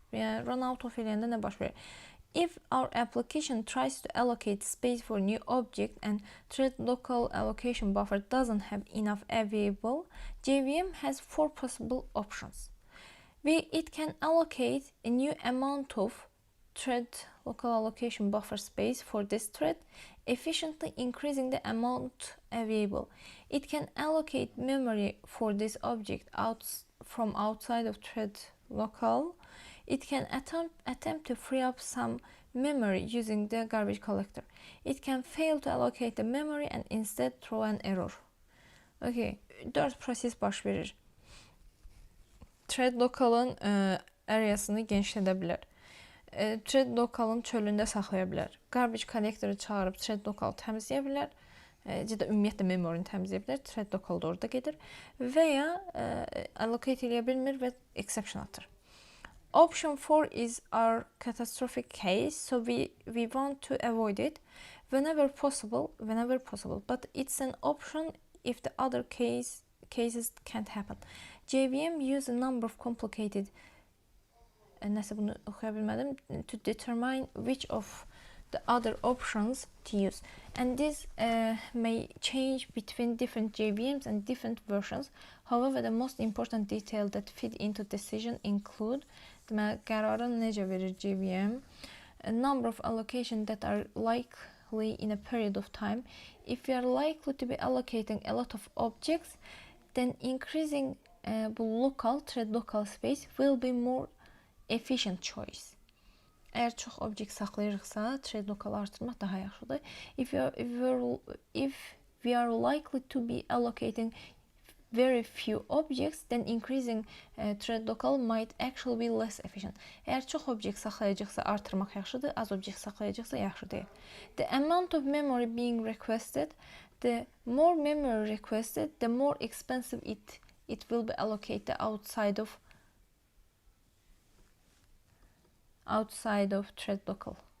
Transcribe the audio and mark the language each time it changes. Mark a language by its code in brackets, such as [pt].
[az] Yəni [en] run out of [az] eləyəndə nə baş verir? [en] If our application tries to allocate space for new object and thread local allocation buffer doesn't have enough available, JVM has 4 possible options. It can allocate a new amount of thread local allocation buffer space for this thread, efficiently increasing the amount available. It can allocate memory for this object from outside of thread local. It can attempt to free up some memory using the garbage collector. It can fail to allocate the memory and instead throw an error. [az] Okay, 4 proses baş verir. Thread local'ın areasını genişlədə bilər. Thread local'ın çölündə saxlaya bilər. Garbage collector'ı çağırıb thread local təmizləyə bilər. Ciddi ümumiyyətlə memory'ni təmizləyə bilər. Thread local da orada gedir. Və ya allocate eləyə bilmir və exception atır. [en] Option 4 is our catastrophic case, so we want to avoid it. whenever possible, but it's an option if the other cases can't happen. JVM use a number of complicated [az] nəsə bunu oxuya bilmədim, [en] to determine which of the other options to use, and this may change between different JVMs and different versions. However, the most important detail that fit into decision include [az] deməli qərarı necə verir [en] JVM, a number of allocations that are likely in a period of time. If you are likely to be allocating a lot of objects, then increasing thread local space will be more efficient choice. [az] Əgər çox obyekt saxlayırıqsa, thread local artırmaq daha yaxşıdır. [en] If we are likely to be allocating very few objects, then increasing thread local might actually be less efficient. [az] Əgər çox obyekt saxlayacaqsa artırmaq yaxşıdır, az obyekt saxlayacaqsa yaxşı deyil. [en] The amount of memory being requested, the more memory requested, the more expensive it will be allocated outside of thread local.